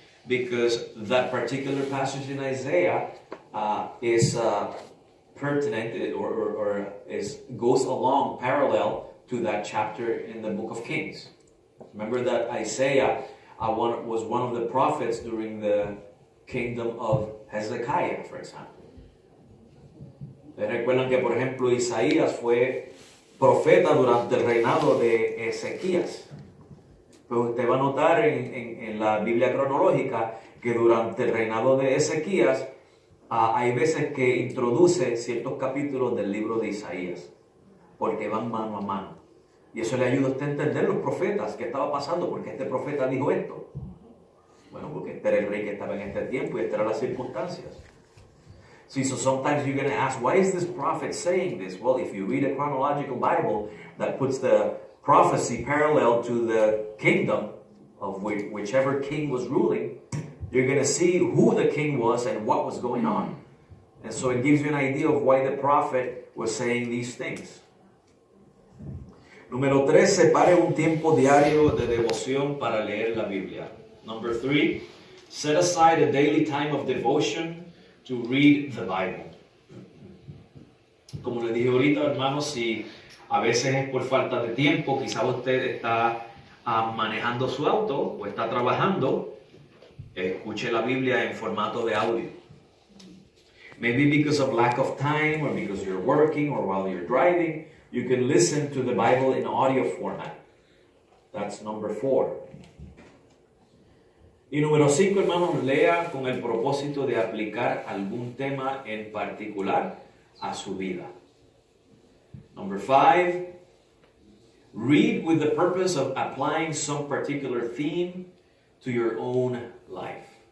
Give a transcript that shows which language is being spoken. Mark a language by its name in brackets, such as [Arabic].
[English] Because that particular passage in Isaiah is pertinent or goes along parallel to that chapter in the book of Kings. Remember that Isaiah was one of the prophets during the kingdom of Hezekiah, for example. [Spanish] Recuerdan que, por ejemplo, Isaías fue profeta durante el reinado de Ezequías. Pero usted va a notar en la Biblia cronológica que durante el reinado de Ezequías hay veces que introduce ciertos capítulos del libro de Isaías, porque van mano a mano. Y eso le ayuda a usted a entender los profetas, qué estaba pasando, porque este profeta dijo esto. Bueno, porque este era el rey que estaba en este tiempo y estas eran las circunstancias. [English] See, so sometimes you're going to ask, why is this prophet saying this? Well, if you read a chronological Bible that puts the prophecy parallel to the kingdom of whichever king was ruling, you're going to see who the king was and what was going on. And so it gives you an idea of why the prophet was saying these things. [Spanish] Número 3, separe un tiempo diario de devoción para leer la Biblia. [English] Number 3, set aside a daily time of devotion to read the Bible. [Spanish] Como le dije ahorita, hermanos, si a veces es por falta de tiempo, quizás usted está manejando su auto o está trabajando, escuche la Biblia en formato de audio. [English] Maybe because of lack of time or because you're working or while you're driving, you can listen to the Bible in audio format. That's number 4. [Spanish] Y número 5, hermanos, lea con el propósito de aplicar algún tema en particular a su vida. [English] Number 5, read with the purpose of applying some particular theme to your own life.